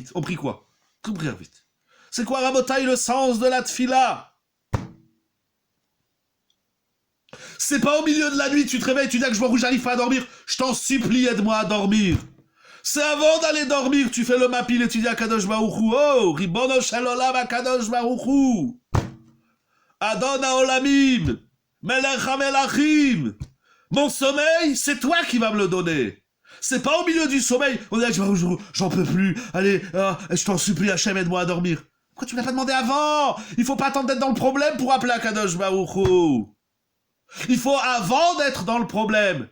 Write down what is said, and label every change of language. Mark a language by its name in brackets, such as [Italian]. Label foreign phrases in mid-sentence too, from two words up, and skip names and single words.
[French] On prie quoi? Qu'est-ce qu'on prie Arvit? C'est quoi, Rabotaï, le sens de la tfila? C'est pas au milieu de la nuit, tu te réveilles, tu dis que je vois où j'arrive pas à dormir. Je t'en supplie, aide-moi à dormir. C'est avant d'aller dormir, tu fais le mapil et tu dis à [Hebrew] הקדוש ברוך הוא, [French] oh, [Hebrew] רבונו של עולם [French] à [Hebrew] הקדוש ברוך הוא. אדון העולמים, מלך המלכים. [French] Mon sommeil, c'est toi qui vas me le donner. C'est pas au milieu du sommeil, on dit, j'en peux plus, allez, je t'en supplie, Hachem, aide-moi à dormir. Pourquoi tu me l'as pas demandé avant? Il faut pas attendre d'être dans le problème pour appeler à [Hebrew] הקדוש ברוך הוא. [French] Il faut avant d'être dans le problème.